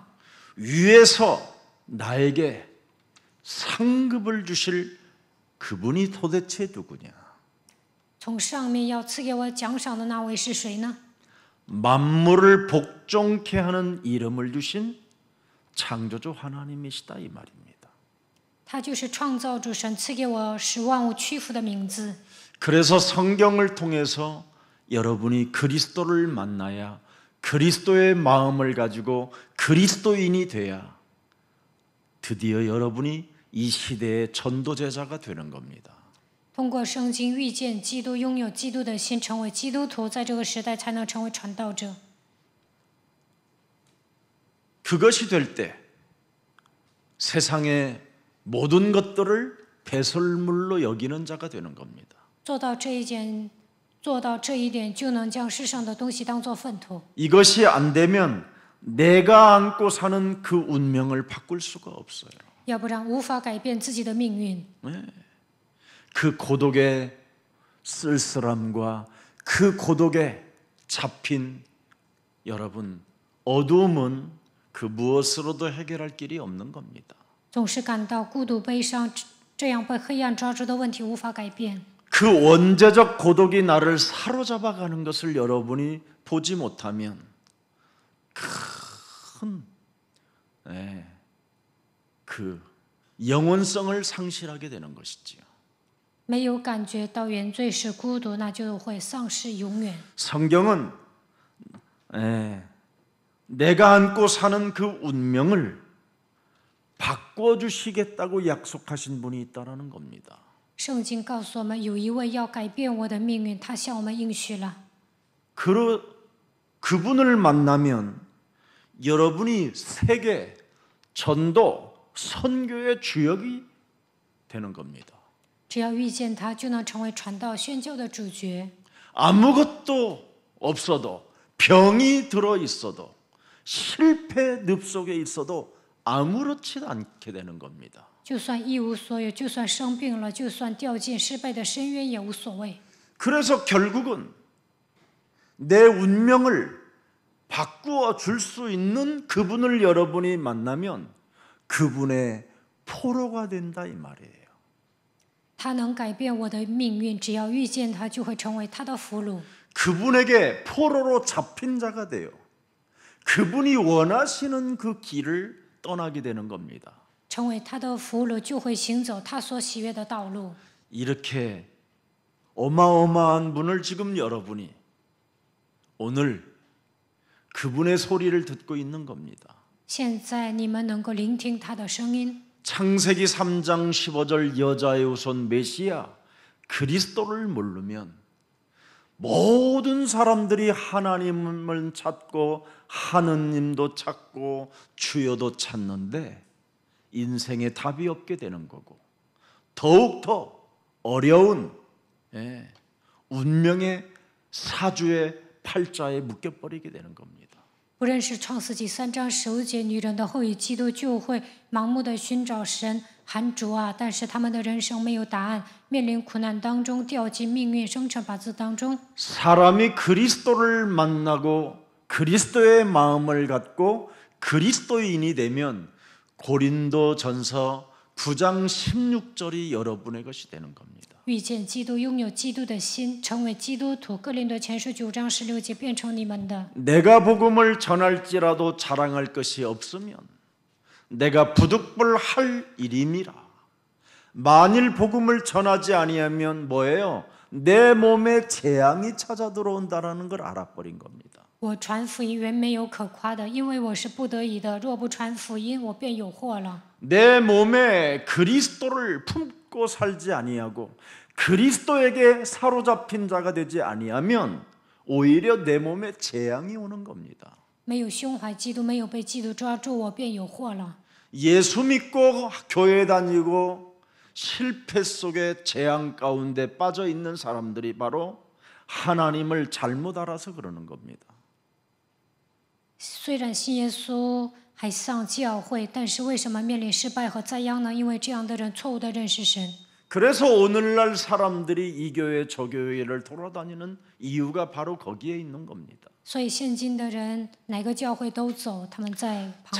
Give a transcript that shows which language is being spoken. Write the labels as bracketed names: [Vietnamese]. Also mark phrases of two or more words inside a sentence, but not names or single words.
[Korean] 위에서 나에게 상급을 주실 그분이 도대체 누구냐? [Chinese] 从上面要赐给我奖赏的那位是谁呢？ [Korean] 만물을 복종케 하는 이름을 주신 창조주 하나님이시다 이 말입니다. [Chinese] 他就是创造主神赐给我使万物屈服的名字。 [Korean] 그래서 성경을 통해서 여러분이 그리스도를 만나야 그리스도의 마음을 가지고 그리스도인이 돼야 드디어 여러분이 이 시대의 전도제자가 되는 겁니다. [Chinese] 通过圣经遇见基督，拥有基督的心，成为基督徒，在这个时代才能成为传道者。 [Korean] 그것이 될 때 세상의 모든 것들을 배설물로 여기는 자가 되는 겁니다. [Chinese] 做到这一点，就能将世上的东西当作粪土。 [Korean] 이것이 안 되면 내가 안고 사는 그 운명을 바꿀 수가 없어요. [Chinese] 要不然无法改变自己的命运。 [Korean] 그 고독의 쓸쓸함과 그 고독에 잡힌 여러분, 어두움은 그 무엇으로도 해결할 길이 없는 겁니다. [Chinese] 总是感到孤独悲伤，这样被黑暗抓住的问题无法改变。 [Korean] 그 원죄적 고독이 나를 사로잡아 가는 것을 여러분이 보지 못하면 큰 그 영원성을 상실하게 되는 것이지요. [Chinese] 没有感觉到原罪是孤独，那就会丧失永远。 [Korean] 성경은 내가 안고 사는 그 운명을 바꿔주시겠다고 약속하신 분이 있다는 겁니다. [Chinese] 圣经告诉我们，有一位要改变我的命运，他向我们应许了。 [Korean] 그분을 만나면 여러분이 세계, 전도, 선교의 주역이 되는 겁니다. [Chinese] 只要遇见他，就能成为传道宣教的主角。 [Korean] 아무것도 없어도 병이 들어 있어도 실패 늪 속에 있어도 아무렇지 않게 되는 겁니다. [Chinese] 就算一无所有，就算生病了，就算掉进失败的深渊也无所谓。 [Korean] 그래서 결국은 내 운명을 바꾸어 줄 수 있는 그분을 여러분이 만나면 그분의 포로가 된다 이 말이에요. [Chinese] 他能改变我的命运，只要遇见他，就会成为他的俘虏。 [Korean] 그분에게 포로로 잡힌 자가 돼요. 그분이 원하시는 그 길을 떠나게 되는 겁니다. [Chinese] 成为他的俘虏，就会行走他所喜悦的道路。 [Korean] 이렇게 어마어마한 분을 지금 여러분이 오늘 그분의 소리를 듣고 있는 겁니다. [Chinese] 现在你们能够聆听他的声音。 [Korean] 창세기 3장 15절 여자의 후손 메시아 그리스도를 모르면 모든 사람들이 하나님을 찾고 하느님도 찾고 주여도 찾는데 인생에 답이 없게 되는 거고 더욱더 어려운 운명의 사주의 팔자에 묶여버리게 되는 겁니다. [Chinese] 不认识创世纪3章15节，女人的后裔基督就会盲目的寻找神，喊主啊！但是他们的人生没有答案，面临苦难当中，掉进命运生辰八字当中。 [Korean] 사람이 그리스도를 만나고 그리스도의 마음을 갖고 그리스도인이 되면 고린도전서 9장 16절이 여러분의 것이 되는 겁니다. [Chinese] 遇见基督，拥有基督的心，成为基督徒。哥林多前书9章16节变成你们的。 [Korean] 내가 복음을 전할지라도 자랑할 것이 없으면 내가 부득불할 일임이라. 만일 복음을 전하지 아니하면 뭐예요? 내 몸에 재앙이 찾아 들어온다라는 걸 알아버린 겁니다. [Chinese] 我传福音原没有可夸的，因为我是不得已的。若不传福音，我便有祸了。 [Korean] 내 몸에 그리스도를 품고 살지 아니하고 그리스도에게 사로잡힌 자가 되지 아니하면 오히려 내 몸에 재앙이 오는 겁니다. [Chinese] 没有胸怀基督，没有被基督抓住，我便有祸了。 [Korean] 예수 믿고 교회 다니고 실패 속에 재앙 가운데 빠져 있는 사람들이 바로 하나님을 잘못 알아서 그러는 겁니다. [Chinese] 虽然信耶稣还上教会，但是为什么面临失败和灾殃呢？因为这样的人错误的认识神。 [Korean] 그래서 오늘날 사람들이 이 교회 저 교회를 돌아다니는 이유가 바로 거기에 있는 겁니다. [Chinese] 所以现今的人哪个教会都走，他们在彷徨。